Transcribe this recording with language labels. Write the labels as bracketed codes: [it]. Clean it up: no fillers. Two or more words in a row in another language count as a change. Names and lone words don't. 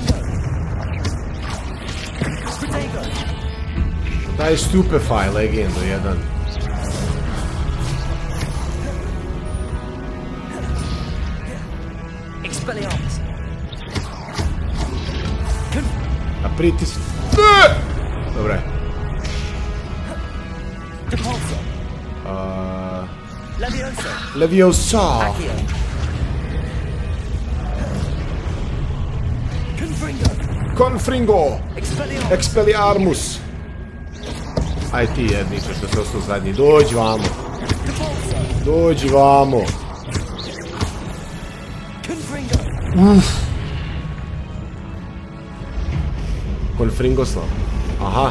[bs] Taj Stupefy legendo jedan. A pritis... Dobre. Leviosa. Confringo. Expelliarmus. Aj ti jedniče što se ostao zadnji. Dođi vamo. Dođi vamo. Uff. Confringoslav. Aha.